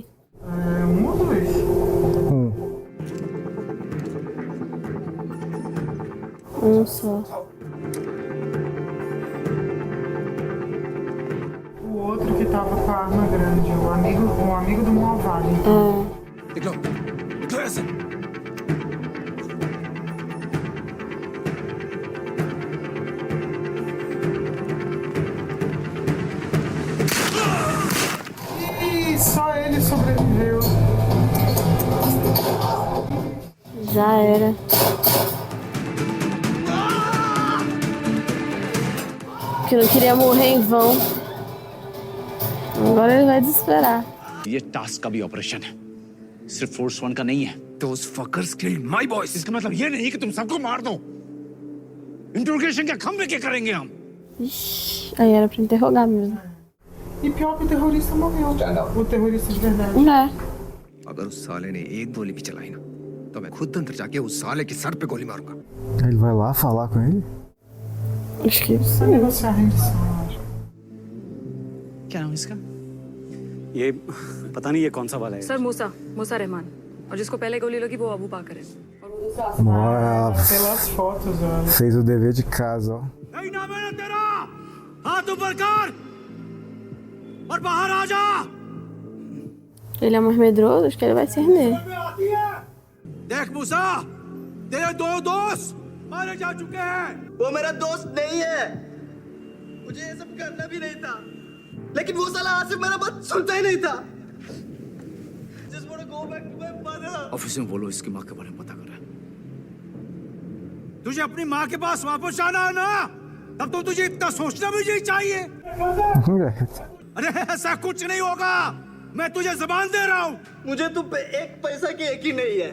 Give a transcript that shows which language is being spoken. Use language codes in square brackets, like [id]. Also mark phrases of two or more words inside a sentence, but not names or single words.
[pt] É, um ou dois? Um só. O outro que tava com a arma grande, o amigo do malvado. [hi] निकलो ऐसे। [pt] E só ele sobreviveu. Já era. Que não queria morrer em vão. Agora ele vai desesperar. [hi] ये टास्क का भी ऑपरेशन है, सिर्फ फोर्स वन का नहीं है। [en] Those fuckers killed my boys. [hi] इसका मतलब ये नहीं कि तुम सबको मार दो। इंट्रोगेशन क्या खंबे क्या करेंगे हम? [pt] Ixi, aí era pra interrogar mesmo. E pior que o terrorista morreu. O terrorista de verdade. É. [hi] अगर उस साले ने एक गोली भी चलाई ना, तो मैं खुद अंदर जाके उस साले के सर पे गोली मारूंगा। [pt] Ele vai lá falar com ele? Acho que Pra negociar a rendição, eu acho. [hi] क्या नाम है इसका? ये पता नहीं ये कौन सा वाला है। सर मूसा रहमान, और जिसको पहले गोली लगी वो अबू बाकर है। [pt] Nossa. Pelas fotos, olha. Fez o dever de casa, ó. [hi] नहीं नाम है ना तेरा, हाथ ऊपर कर और बाहर आ जा। [pt] ele é mais medroso, acho que ele vai se render. [hi] देख मूसा, तेरे दो दोस्त मारे जा चुके हैं। वो मेरा दोस्त नहीं है, मुझे ये सब करना भी नहीं था, लेकिन वो साला आसिफ मेरा बात सुनता ही नहीं था। [en] Just wanna go back to my mother. [hi] ऑफिस में बोलो इसकी माँ के बारे में पता करें। तुझे अपनी माँ के पास वापस जाना है ना, तब तो तुझे इतना सोचना भी नहीं चाहिए। अरे ऐसा कुछ नहीं होगा, मैं तुझे जबान दे रहा हूँ। मुझे तुम पे एक पैसा की यकीन नहीं है।